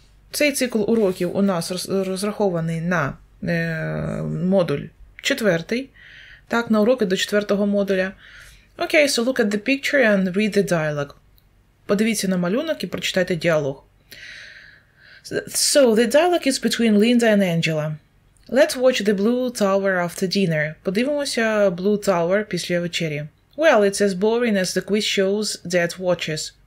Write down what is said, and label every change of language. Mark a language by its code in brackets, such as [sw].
[uk] Цей цикл уроків у нас розрахований на модуль 4. Так, на уроки до 4-го модуля. [en] Okay, so look at the picture and read the dialogue. [uk] Подивіться на малюнок і прочитайте діалог. [en] So, the dialogue is between Linda and Angela. Let's watch the Blue Tower after dinner. [uk] Подивимося Blue Tower після вечері. [en] Well, it's as boring as the quiz shows that watches.